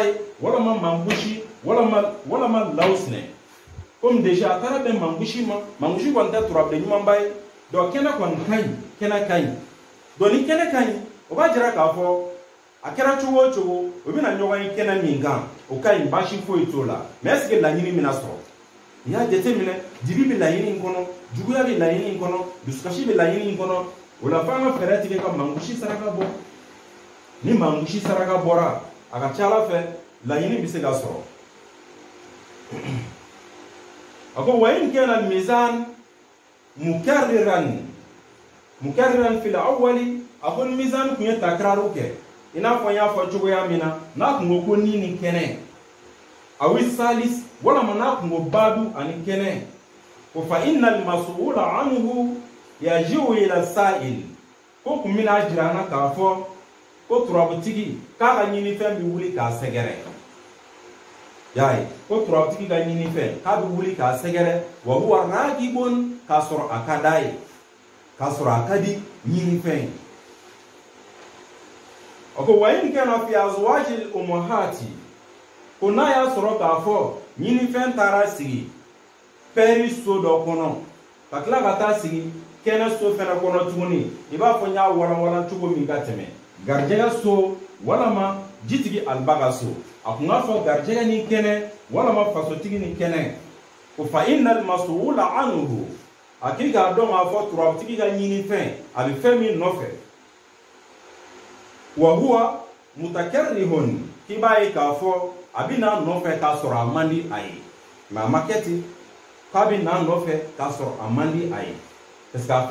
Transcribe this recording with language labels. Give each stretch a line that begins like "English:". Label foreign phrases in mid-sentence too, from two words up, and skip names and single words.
Bambara: ye walama mangusi walama lawusine
French: comme déjà
Bambara: a taara bɛn mangusi ma mangusi kɔni tɛ turabilen ɲumanba ye donc kɛnɛ kɔni ka ɲi kɛnɛ ka ɲi donc ni kɛnɛ ka ɲi o b'a jira k'a fɔ a kɛra cogo o cogo o bɛna ɲɔgɔn ye kɛnɛ min kan o ka ɲi baasi foyi t'o la
French: mais est ce que
Bambara: laɲini bɛna sɔrɔ i y'a jateminɛ dibi bɛ laɲini in kɔnɔ juguya bɛ laɲini in kɔnɔ dusukasi bɛ laɲini in kɔnɔ o la f'an ka fɛɛrɛ tigɛ ka mangusi saraka bɔ ni mangusi saraka bɔra a ka ca ala fɛ laɲini bɛ se ka sɔrɔ a ko
Arabic: وإن كان ميزان مكررا في الأول
Bambara: a ko ni mizan kun ye takraru kɛ i n'a fɔ n y'a fɔ cogoya min na n'a kun ko ni ni kɛnɛ awi salis walama n'a kun ko badu ani kɛnɛ ko
Arabic: فإن المسؤول عنه يجيء إلى السائل
Bambara: ko kun bɛna jira an na k'a fɔ ko turabutigi k'a ka ɲinifɛn bɛ wuli k'a sɛgɛrɛ y'a ye ko turabutigi ka ɲinifɛn k'a bɛ wuli k'a sɛgɛrɛ
Arabic: وهو راغب
Bambara: k'a sɔrɔ a ka d'a ye k'a sɔrɔ a ka di ɲinifɛn ye o ko
Arabic: وإن كان في أزواج الأمهات
Bambara: ko n'a y'a sɔrɔ k'a fɔ ɲinifɛn taara sigi pɛri so dɔ kɔnɔ ka tila ka taa sigi kɛnɛ so fɛnɛ kɔnɔ tuguni i b'a fɔ n y'a walanwalan cogo min ka tɛmɛ garijɛgɛ so walama jitigi alibaga so a kun k'a fɔ garijɛgɛ ni kɛnɛ walama fasotigi ni kɛnɛ ko
Arabic: فإن المسؤول عنه
Bambara: a k'i k'a dɔn k'a fɔ turabutigi ka ɲinifɛn a bɛ fɛn min nɔfɛ
Arabic: وهو متكره
Bambara: k'i b'a ye k'a fɔ a bɛ n'a nɔfɛ k'a sɔrɔ a man di a ye mais a ma kɛ ten k'a bɛ n'a nɔfɛ k'a sɔrɔ a man di a ye
French: parce que
Bambara: a fila